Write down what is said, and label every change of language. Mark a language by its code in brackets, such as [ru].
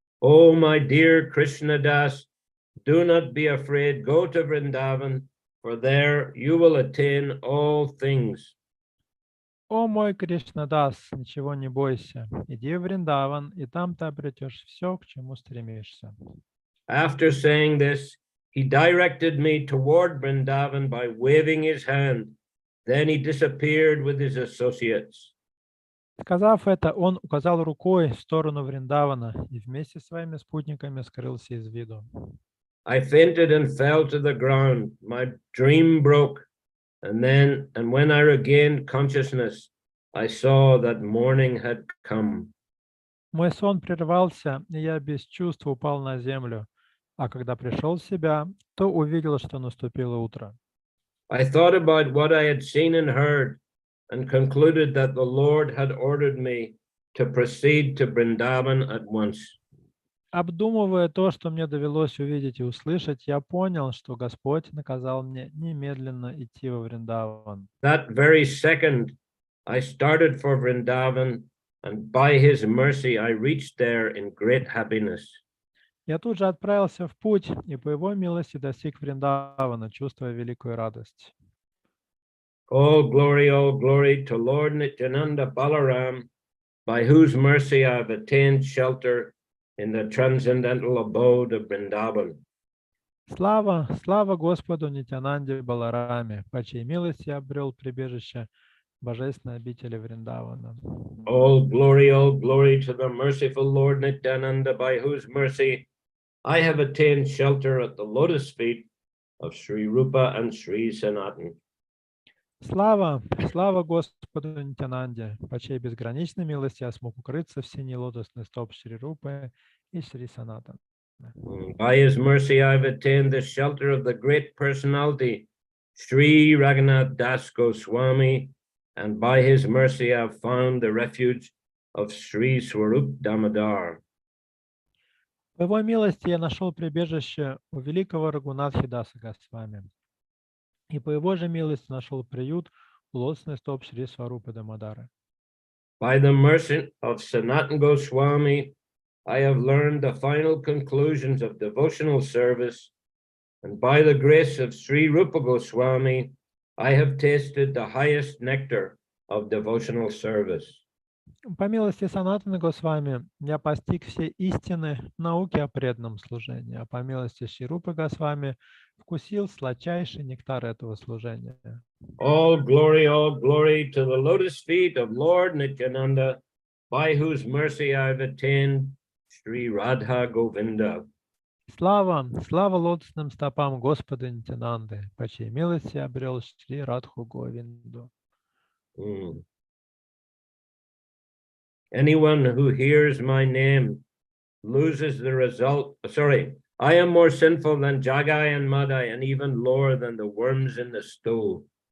[en] Oh, my dear Krishna Das, do not be afraid, go to Vrindavan, for there you will attain all things. [ru] О мой Кришнадас, ничего не бойся, иди в Вриндаван, и там ты обретешь все, к чему стремишься. [en] After saying this, he directed me toward Vrindavan by waving his hand. Then he disappeared with his associates. [ru] Сказав это, он указал рукой в сторону Вриндавана и вместе с своими спутниками скрылся из виду. [en] I fainted and fell to the ground. My dream broke. And when I regained consciousness, I saw that morning had come. [ru] Мой сон прервался, и я без чувств упал на землю. А когда пришел в себя, то увидел, что наступило утро. [en] I thought about what I had seen and heard and concluded that the Lord had ordered me to proceed to Vrindavan at once. [ru] Обдумывая то, что мне довелось увидеть и услышать, я понял, что Господь наказал мне немедленно идти во Вриндаван. [en] That very second, I started for Vrindavan, and by His mercy, I reached there in great happiness. [ru] Я тут же отправился в путь и по Его милости достиг Вриндавана, чувствуя великую радость. [en] All glory to Lord Nityananda Balaram, by whose mercy I have attained shelter in the transcendental abode of Vrindavan. [ru] Слава, слава Господу Нитянанде Балараме, по чьей милости я обрел прибежище божественной обители Вриндавана. [en] All glory to the merciful Lord Nityananda, by whose mercy I have attained shelter at the lotus feet of Sri Rupa and Sri Sanatan. [ru] Слава, слава Господу Нитянанде, по чьей безграничной милости я смог укрыться в синей лотосный стоп Шри Рупы и Шри Санатана. [en] By His mercy, I have attained the shelter of the great personality, Sri Raghunath Das Goswami, and by His mercy, I have found the refuge of Sri Swarup Damodar. [ru] По Его милости я нашел прибежище у великого Рагунатхи Даса Госвами. И по Его же милости нашел приют у лотосный стоп Шри Сварупы Дамодары. [en] By the mercy of Sanatan Goswami, I have learned the final conclusions of devotional service, and by the grace of Sri Rupa Goswami, I have tasted the highest nectar of devotional service. [ru] По милости Санатана Госвами я постиг все истины науки о преданном служении, а по милости Шри Рупы Госвами вкусил сладчайший нектар этого служения. [en] All glory to the lotus feet of Lord Nityananda, by whose mercy I have attained Sri Radha Govinda. [ru] Слава, слава лотосным стопам Господа Нитянанды, по чьей милости я обрел Шри Радху Говинду. [en] Anyone who hears my name loses the result. Sorry, I am more sinful than Jagai and Madai, and even lower than the worms in the stool.